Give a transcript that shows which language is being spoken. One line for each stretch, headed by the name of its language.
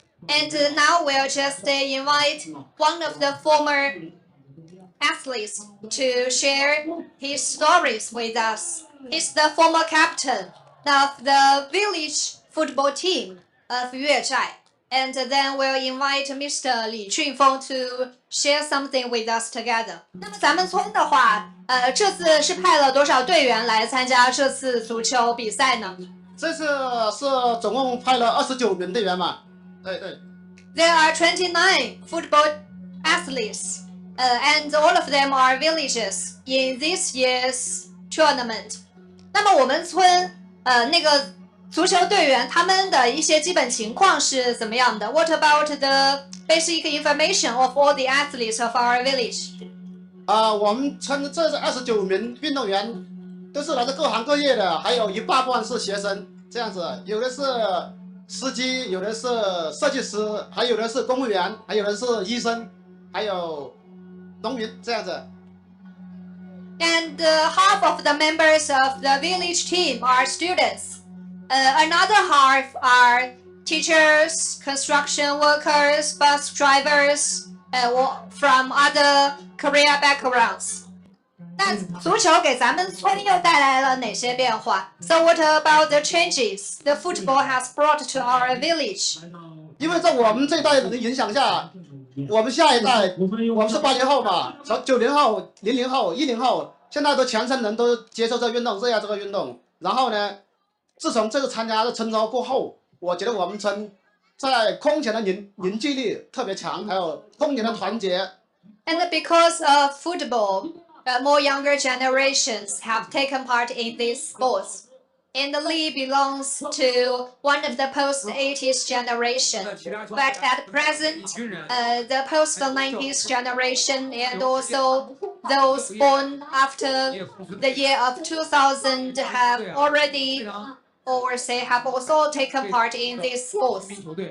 English: And now we'll just invite one of the former athletes to share his stories with us. He's the former captain of the village football team of Yuezhai. And then we'll invite Mr. Li Junfeng to share something with us together.
Chinese: 那么咱们村的话，这次是派了多少队员来参加这次足球比赛呢？这次是总共派了29名队员嘛？对。
English: There are 29 football athletes, and all of them are villagers in this year's tournament.
Chinese: 那么我们村那个足球队员他们的一些基本情况是怎么样的 ？
English: What about the basic information of all the athletes of our village?
Chinese: 我们村这29名运动员都是来自各行各业的，还有一大部分是学生，这样子，有的是司机，有的是设计师，还有的是公务员，还有的是医生，还有农民，这样子。
English: And half of the members of the village team are students. Another half are teachers, construction workers, bus drivers, from other career backgrounds.
Chinese: 那足球给咱们村又带来了哪些变化 ？
English: So what about the changes the football has brought to our village?
Chinese: 因为在我们这一代人的影响下，我们下一代，我们是80后嘛，从90后、00后、10后，现在都全村人都接受这运动，热爱这个运动。然后呢，自从这次参加的春招过后，我觉得我们村在空前的凝聚力特别强，还有空前的团结。
English: And because of football, more younger generations have taken part in these sports. And Lee belongs to one of the post-80s generation, but at present, the post-90s generation and also those born after the year of 2000 have already, or say have also taken part in these sports.